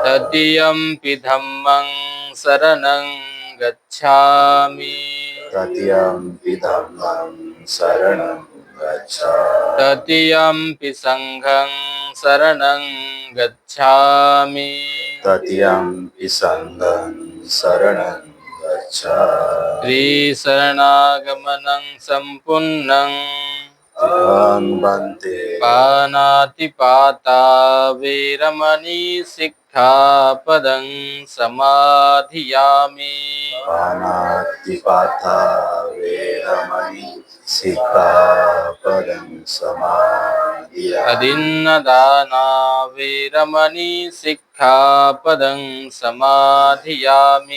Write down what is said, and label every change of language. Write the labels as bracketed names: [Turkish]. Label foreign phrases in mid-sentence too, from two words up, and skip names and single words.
[Pali] तृतीयंपि धम्मं शरणं गच्छामि तृतीयंपि धम्मं शरणं गच्छामि तृतीयंपि संघं शरणं गच्छामि तृतीयंपि संघं शरणं गच्छामि त्रिशरणागमनं सम्पूर्णं त्रिभं वन्दे पानातिपाता वेरमणि सिक्खापदं समाधियामि पानातिपाता वेरमणि सिक्खापदं समादियामि अदिन्नदाना वेरमणि सिक्खापदं समाधियामि